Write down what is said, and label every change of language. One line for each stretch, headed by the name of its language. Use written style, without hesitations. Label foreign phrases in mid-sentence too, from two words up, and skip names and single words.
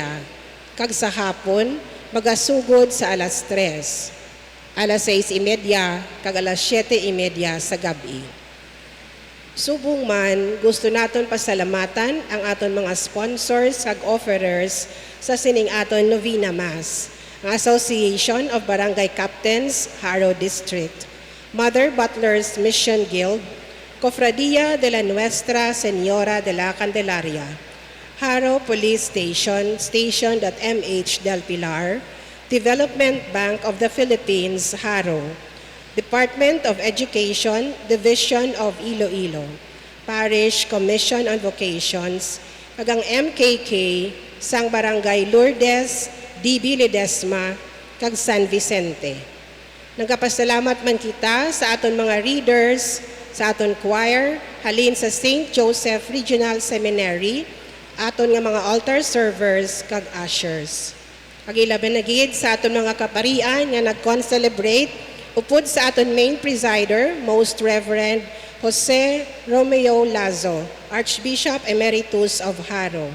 Hiligaynon: Kag sa hapon, magasugod sa alas 3, alas 6:30, kag alas 7:30 sa gabi. Subong man, gusto naton pasalamatan ang aton mga sponsors kag offerers sa sining aton
English: Novena Mass,
Hiligaynon: ang
English: Association of Barangay Captains, Haro District, Mother Butlers Mission Guild,
Spanish: Cofradia de la Nuestra Señora de la Candelaria, Haro Police Station,
English: Station.mh del Pilar, Development Bank of the Philippines, Haro, Department of Education, Division of Iloilo, Parish Commission on Vocations, kag ang MKK sang Barangay Lourdes, DB Ledesma, kag San Vicente.
Hiligaynon: Nagapasalamat man kita sa aton mga readers, sa aton choir, halin sa St. Joseph Regional Seminary, aton nga mga altar servers kag ushers. Pagilaban na gid sa aton mga kaparian nga nag-concelebrate upod sa aton main presider,
English: Most Reverend Jose Romeo Lazo, Archbishop Emeritus of Haro.